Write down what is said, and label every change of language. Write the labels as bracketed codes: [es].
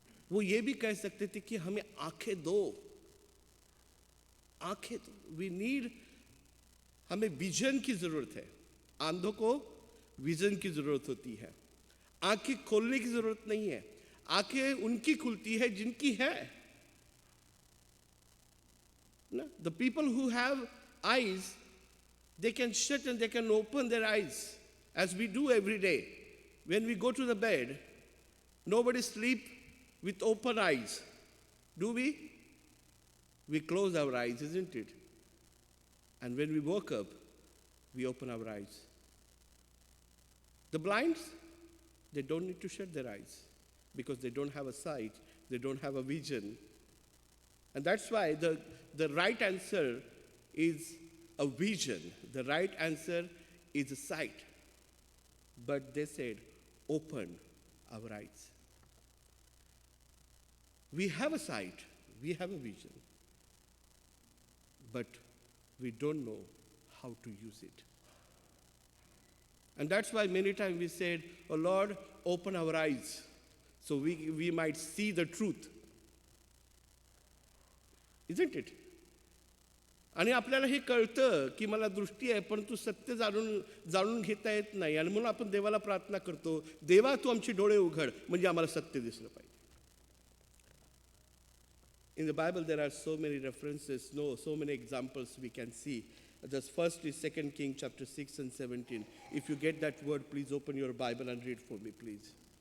[hi] वो ये भी कह सकते थे कि हमें आंखें दो. आंखें दो. [en] We need, [hi] हमें विजन की जरूरत है. अंधों को विजन की जरूरत होती है. आंखें खोलने की जरूरत नहीं है. आंखें उनकी खुलती है जिनकी है. [en] The people who have eyes, they can shut and they can open their eyes, as we do every day. When we go to the bed, nobody sleep with open eyes. Do we? We close our eyes, isn't it? And when we woke up, we open our eyes. The blinds, they don't need to shut their eyes because they don't have a sight, they don't have a vision. And that's why the right answer is a vision. The right answer is a sight. But they said, open our eyes. We have a sight, we have a vision, but we don't know how to use it. And that's why many times we said, oh Lord, open our eyes so we might see the truth. Isn't it? [mr] आणि आपल्याला हे कळतं की मला दृष्टी आहे परंतु सत्य जाणून घेता येत नाही आणि म्हणून आपण देवाला प्रार्थना करतो, देवा तू आमचे डोळे उघड म्हणजे आम्हाला सत्य दिसलं पाहिजे. [en] In the Bible there are so many references, so many examples we can see. Just first is 2 Kings chapter 6 and 17. If you get that word, please open your Bible and read for me, please.